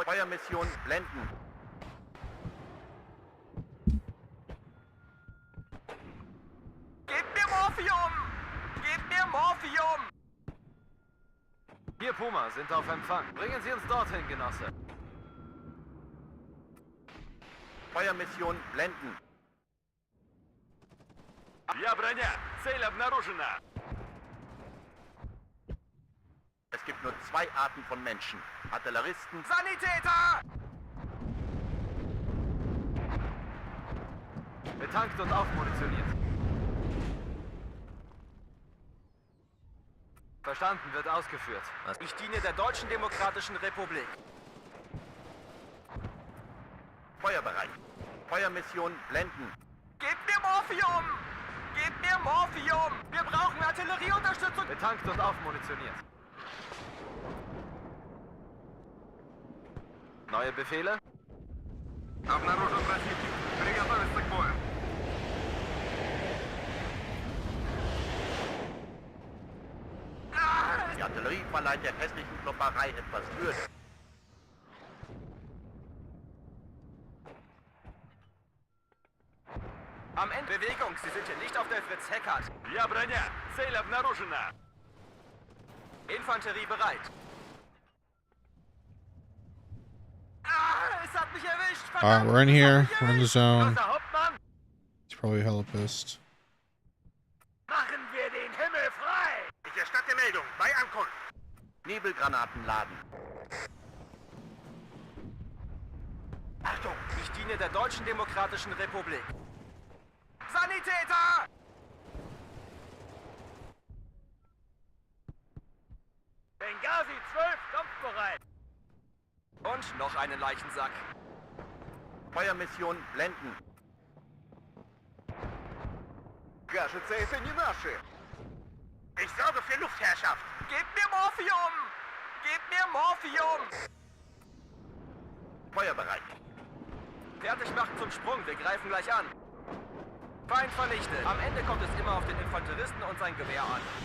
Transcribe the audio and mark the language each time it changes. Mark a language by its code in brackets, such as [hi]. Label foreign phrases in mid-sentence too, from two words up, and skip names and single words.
[de] Feuermission blenden. Gebt mir Morphium! Gebt mir Morphium! Hier Puma, sind auf Empfang. Bringen Sie uns dorthin, Genosse. Feuermission blenden. [ru] Я броня. Цель обнаружена. [de] Es gibt nur 2 Arten von Menschen. Artilleristen. Sanitäter! Betankt und aufmunitioniert. Verstanden, wird ausgeführt. Ich diene der Deutschen Demokratischen Republik. Feuerbereit. Feuermission blenden. Gebt mir Morphium! Gebt mir Morphium! Wir brauchen Artillerieunterstützung! Betankt und aufmunitioniert. Neue Befehle? [ru] Обнаружен противник. Приготовиться к бою. [de] Die Artillerie verleiht der hässlichen Klopperei etwas Würde. Am Ende Bewegung, Sie sind hier nicht auf der Fritz Heckert. [ru] Я броня. Цель обнаружена. [de] Infanterie bereit. mich erwischt! [en] Alright, we're in here. We're in the zone. [de] Großer Hauptmann! [en] He's probably hella pissed. [de] Machen wir den Himmel frei! Ich erstatte Meldung bei Ankunft. Nebelgranaten laden. Achtung, ich diene der Deutschen Demokratischen Republik. Sanitäter! Benghazi 12, kampfbereit. Und noch einen Leichensack. Feuermission blenden. [ru] Кажется, это не наши. [de] Ich sorge für Luftherrschaft. Gebt mir Morphium! Gebt mir Morphium! Feuerbereit. Fertig machen zum Sprung, wir greifen gleich an. Feind vernichtet. Am Ende kommt es immer auf den Infanteristen und sein Gewehr an.